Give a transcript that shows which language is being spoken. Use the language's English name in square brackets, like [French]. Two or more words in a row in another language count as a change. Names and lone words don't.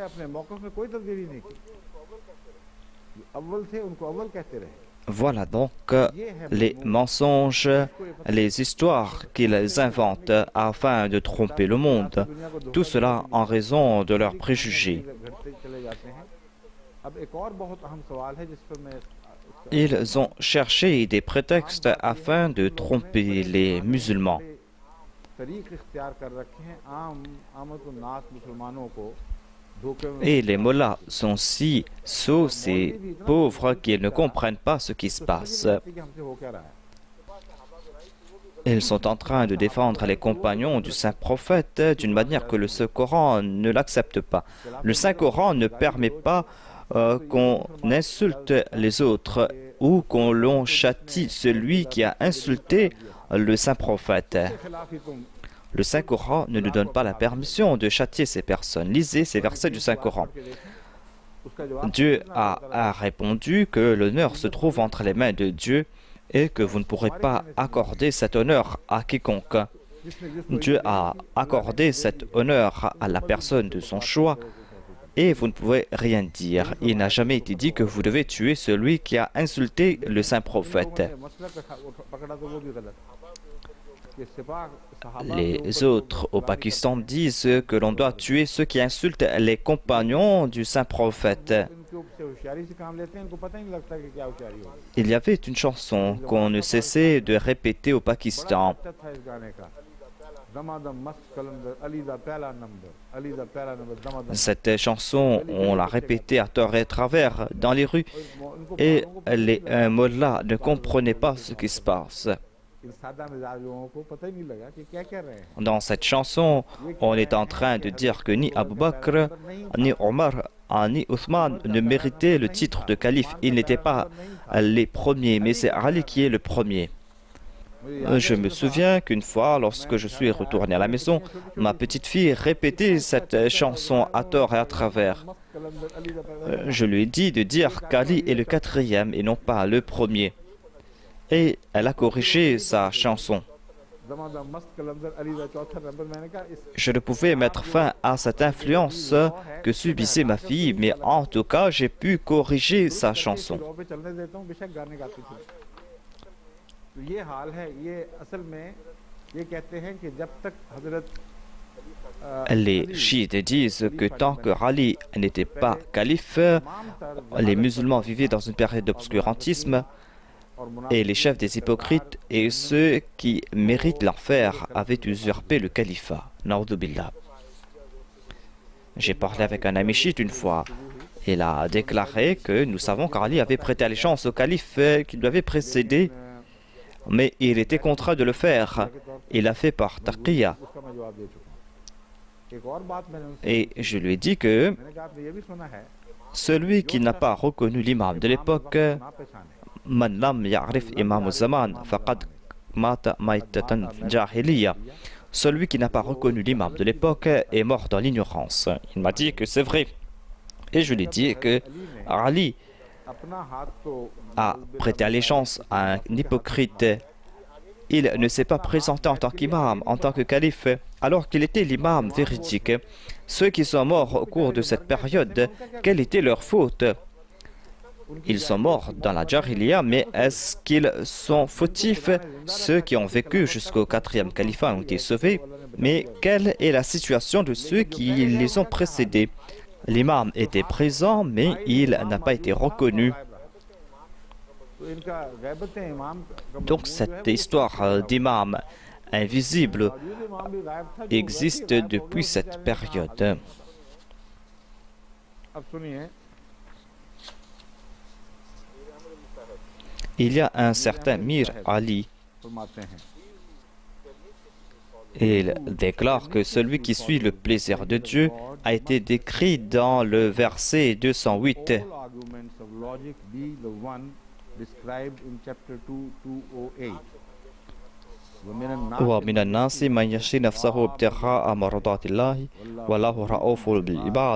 [French] Voilà donc les mensonges, les histoires qu'ils inventent afin de tromper le monde. Tout cela en raison de leurs préjugés. [Urdu] اب ایک اور بہت اہم سوال ہے جس پر میں [French] Ils ont cherché des prétextes afin de tromper les musulmans. [Urdu] طریق اختیار کر رکھے ہیں عامہ ناس مسلمانوں کو دھوکے میں [French] Et les mollahs sont si sots et pauvres qu'ils ne comprennent pas ce qui se passe. [Urdu] کہ ہم سے ہو کیا رہا ہے [French] Ils sont en train de défendre les compagnons du Saint-Prophète d'une manière que le Saint-Coran ne l'accepte pas. Le Saint-Coran ne permet pas qu'on insulte les autres ou qu'on l'on châtie celui qui a insulté le Saint-Prophète. [Urdu] خلاف ہی تم [French] Le Saint-Coran ne nous donne pas la permission de châtier ces personnes. Lisez ces versets du Saint-Coran. [Urdu] اس کا جواب [French] Dieu a répondu que l'honneur se trouve entre les mains de Dieu et que vous ne pourrez pas accorder cet honneur à quiconque. Dieu a accordé cet honneur à la personne de son choix et vous ne pouvez rien dire. Il n'a jamais été dit que vous devez tuer celui qui a insulté le Saint-Prophète. [Urdu] مسئلہ پکڑا تو وہ بھی غلط کہ سپاہ صحابہ [French] Les autres au Pakistan disent que l'on doit tuer ceux qui insultent les compagnons du Saint-Prophète. [Urdu] ان کے اوپر ہوشیاری سے کام لیتے ہیں ان کو پتا ہی نہیں لگتا کہ کیا ہوشیاری ہوگی [French] Il y avait une chanson qu'on ne cessait de répéter au Pakistan. [Urdu] اچھا تھا اس گانے کا [Punjabi] دما دم مست قلندر علی دا پہلا نمبر علی دا پہلا نمبر دما دم [French] Cette chanson, on l'a répétée à tort et à travers dans les rues et les mollahs ne comprenaient pas ce qui se passe. [Urdu] ان سادہ مزاج لوگوں کو پتا ہی نہیں لگا کہ کیا کہہ رہے ہیں [French] Dans cette chanson, on est en train de dire que ni Abu Bakr, ni Omar, ni Othman ne méritaient le titre de calife. Ils n'étaient pas les premiers, mais c'est Ali qui est le premier. Je me souviens qu'une fois, lorsque je suis retourné à la maison, ma petite fille répétait cette chanson à tort et à travers. Je lui ai dit de dire qu'Ali est le quatrième et non pas le premier. Et elle a corrigé sa chanson. [Punjabi] دما دم مست قلندر علی دا چوتھا نمبر [Urdu] میں نے کہا اس [French] Je ne pouvais mettre fin à cette influence que subissait ma fille, mais en tout cas, j'ai pu corriger sa chanson. [Urdu] رو پہ چلنے دیتا ہوں بے شک گانے گاتی تھی تو یہ حال ہے یہ اصل میں یہ کہتے ہیں کہ جب تک حضرت [French] Les chiites disent que tant que Ali n'était pas calife, les musulmans vivaient dans une période d'obscurantisme et les chefs des hypocrites et ceux qui méritent l'enfer avaient usurpé le califat. [Arabic] نعوذ بالله. [French] J'ai parlé avec un ami chiite une fois. Il a déclaré que nous savons qu'Ali avait prêté allégeance au calife qui lui avait précédé, mais il était contraint de le faire. Il l'a fait par taqiyya. [Urdu] اس کا میں جواب دے چکا ہوں ایک اور بات میں نے ان سے [French] Et je lui ai dit que [Urdu] میں نے کہا آپ نے یہ بھی سنا ہے [French] celui qui n'a pas reconnu l'imam de l'époque, [Urdu] نہ پہچانے [Arabic] من لم يعرف إمام الزمان فقد مات ميتة جاهلية. [French] Celui qui n'a pas reconnu l'imam de l'époque est mort dans l'ignorance. Il m'a dit que c'est vrai. Et je lui ai dit que Ali [Urdu] اپنا ہاتھ تو [French] a prêté allégeance à un hypocrite. Il ne s'est pas présenté en tant qu'imam, en tant que calife, alors qu'il était l'imam véridique. Ceux qui sont morts au cours de cette période, quelle était leur faute? Ils sont morts dans la Jahiliya, mais est-ce qu'ils sont fautifs? Ceux qui ont vécu jusqu'au 4e califat ont été sauvés, mais quelle est la situation de ceux qui les ont précédés? L'imam était présent, mais il n'a pas été reconnu. [Urdu] تو ان کا غیبتِ امام کا [French] Donc cette histoire d'imam invisible [Urdu] موجود امام بھی غائب تھا جو [French] existe depuis cette période. [Urdu] اب سنیے [French] Il y a un certain Mir Ali. [Urdu] فرماتے ہیں [French] Il déclare que celui qui suit le plaisir de Dieu a été décrit dans le verset 208. [English] all arguments of logic be the one described in chapter 2:208 [Arabic] ومن الناس من يشري نفسه ابتغاء مرضات الله والله رؤوف بالعباد.